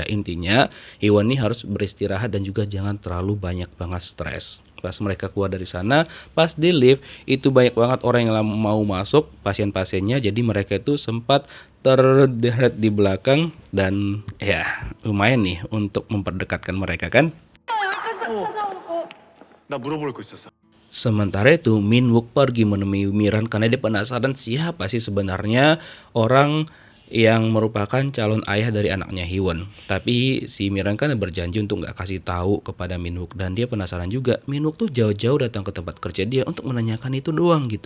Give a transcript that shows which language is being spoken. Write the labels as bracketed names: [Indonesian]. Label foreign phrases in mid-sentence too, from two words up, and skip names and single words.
[Indonesian] Intinya Hyun ini harus beristirahat dan juga jangan terlalu banyak banget stres. Pas mereka keluar dari sana, pas di lift itu banyak banget orang yang mau masuk, pasien-pasiennya. Jadi mereka itu sempat terderet di belakang dan ya lumayan nih untuk memperdekatkan mereka kan. [Korean] 찾아오고 나 물어볼 거 있었어. [Indonesian] Sementara itu Minwook pergi menemui Miran karena dia penasaran siapa sih sebenarnya orang yang merupakan calon ayah dari anaknya Hyewon. Tapi si Miran kan berjanji untuk nggak kasih tahu kepada Minwook, dan dia penasaran juga. Minwook tuh jauh-jauh datang ke tempat kerja dia untuk menanyakan itu doang gitu.